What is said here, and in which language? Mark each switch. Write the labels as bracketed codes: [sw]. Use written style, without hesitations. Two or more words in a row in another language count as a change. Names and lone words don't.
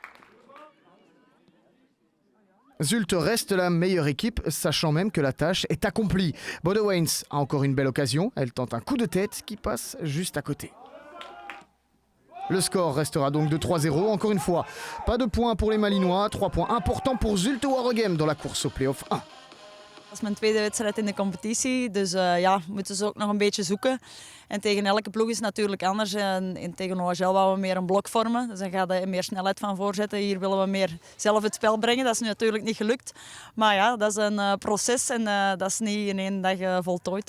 [fr] Zulte reste la meilleure équipe, sachant même que la tâche est accomplie. Bodewijns a encore une belle occasion, elle tente un coup de tête qui passe juste à côté. Le score restera donc de 3-0, encore une fois. Pas de points pour les Malinois, 3 points importants pour Zulte Waregem dans la course au play-off 1. [nl] Dat is mijn tweede wedstrijd in de competitie, dus ja, moeten ze ook nog een beetje zoeken. En tegen elke ploeg is het natuurlijk anders. En tegen OHL wou we meer een blok vormen, dus dan gaat er meer snelheid van voorzetten. Hier willen we meer zelf het spel brengen, dat is nu natuurlijk niet gelukt. Maar ja, dat is een proces en dat is niet in één dag voltooid.